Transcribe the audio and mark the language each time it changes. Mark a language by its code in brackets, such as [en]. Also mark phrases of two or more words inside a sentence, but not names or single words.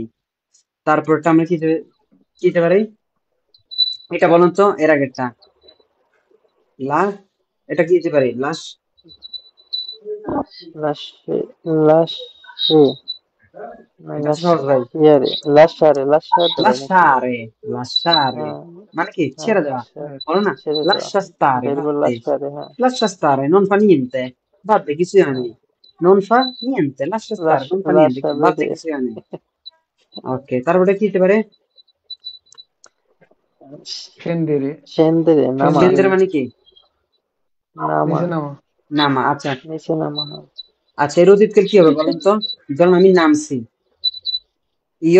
[bn] তারপরটা আমরা কি কি দিতে পারি, এটা বলুন তো এর আগেরটা, লা, এটা কি দিতে পারি? লাশ, লাশে, লাশে, না এটা লাশ, সহজ ভাই। ইয়ারে, লাশারে, লাশারে ধরে নাকি? লাসারে, লাসারে হ্যাঁ, মানে কি হ্যাঁ, ছেড়ে দেওয়া, লাশারে, বলো না? ছেড়ে দেওয়া, [it] lascia stare, [bn] ভেরবো vabbè, লাশারে, হ্যাঁ, [it] lascia stare, non fa niente, vabbè che sia [bn] হ্যাঁ, [it] ne, non fa niente, lascia stare, non fa niente, vabbè [bn] লাশারে, [it] che sia ne, [bn] ওকে তারপরে কি হতে পারে? সেন্ডেরে, সেন্দেরে, নামা, সেন্দের মানে কি? নামা, নিচে নামা। নামা, আচ্ছা নিচে নামা, হ্যাঁ। আচ্ছা এর অতীতকাল কি হবে বলেন তো? ধরুন আমি নামছি, ইয়ো,